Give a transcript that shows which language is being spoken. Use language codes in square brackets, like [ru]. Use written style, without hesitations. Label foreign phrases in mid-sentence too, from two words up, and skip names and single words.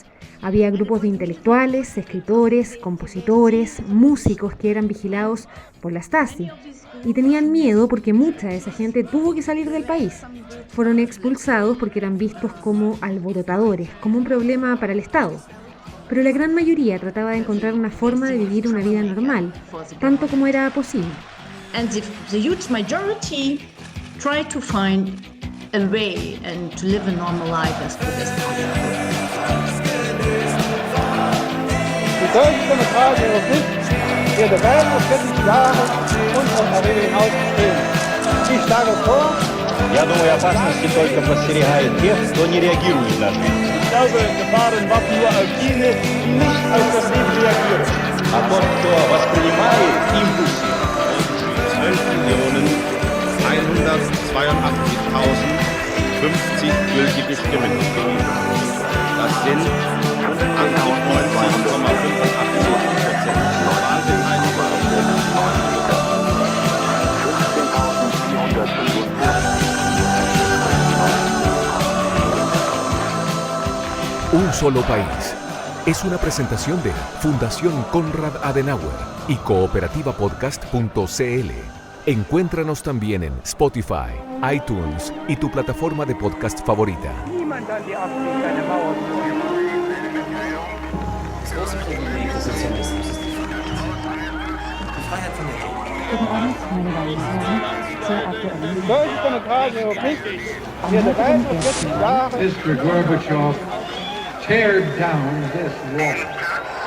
[es] Había grupos de intelectuales, escritores, compositores, músicos que eran vigilados por la Stasi. Y tenían miedo porque mucha de esa gente tuvo que salir del país. Fueron expulsados porque eran vistos como alborotadores, como un problema para el Estado. Pero la gran mayoría trataba de encontrar una forma de vivir una vida normal, tanto como era posible. [en] And the huge majority tried to find a way and to live a normal life as good as possible. [de] Die Deutsche Demokratische Republik wird weitere 40 Jahre unserer Karriere hinaus bestehen. Ich schlage vor, [ru] Я думаю, опасности только подстерегают тех, кто не реагирует на жизнь. [de] ich glaube, Gefahren warten nur auf jene, die nicht auf das Leben reagieren. [ru] А тот, кто воспринимает импульсы, 12.182.050 [de] gültige Stimmen gegeben. Das sind 98,4%. [es] Un solo país. Es una presentación de Fundación Konrad Adenauer y cooperativapodcast.cl. Encuéntranos también en Spotify, iTunes y tu plataforma de podcast favorita. [de] Niemand an die Absicht, eine Mauer zu bauen. Das große Privileg des Sozialismus ist die Freiheit von der Jugend. Guten Abend, meine Damen und Herren. Sehr aktuell. Die Deutsche Demokratische Republik wird weitere 40 Jahre. [en] Mr. Gorbachev, tear down this wall.